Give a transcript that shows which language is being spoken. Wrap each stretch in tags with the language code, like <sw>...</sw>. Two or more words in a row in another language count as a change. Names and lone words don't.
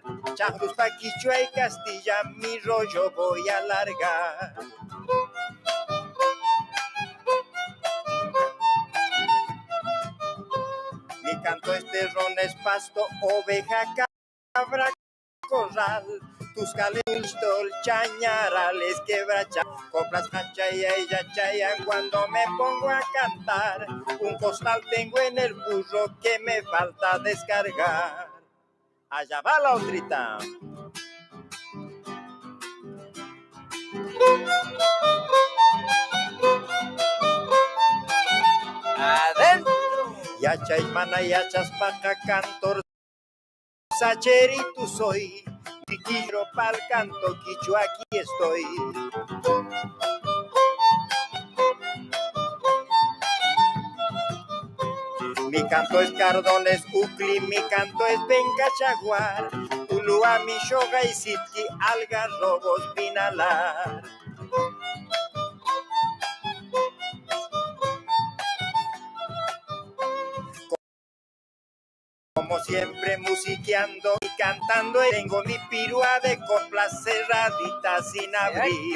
<es>Chajus pa' Quichua y Castilla mi rollo voy a alargar. Mi canto es terrón, es pasto, oveja, cabra, corral. Tus calistol, chañarales, quebracha, coplas chaya y chayan cuando me pongo a cantar. Un costal tengo en el burro que me falta descargar. Allá va la otrita. Adentro.</es> <qu>Yachay mana yachas paca</qu> <es>cantor sacheritu soy. Quiero pa'l canto quichua aquí estoy. Mi canto es cardones ucli, mi canto es benca chaguar. Ulua mi shoga y sitki algarrobos vinalar. Como siempre musiqueando y cantando, tengo mi pirua de coplas cerraditas sin abrir.</es>